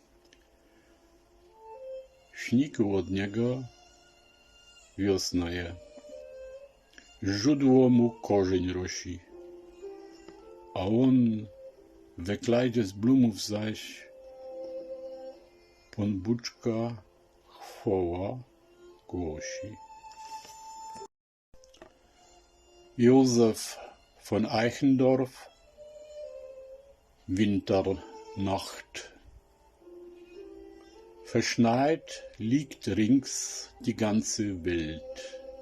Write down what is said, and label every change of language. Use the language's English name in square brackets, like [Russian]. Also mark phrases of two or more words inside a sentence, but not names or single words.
[Silesian] Śniku od niego wiosna je, źródło mu korzeń rosi, a on we klajdzie z blumów zaś pon buczka chwoła głosi. [German] Josef von Eichendorff, Winternacht. Verschneit liegt rings die ganze Welt.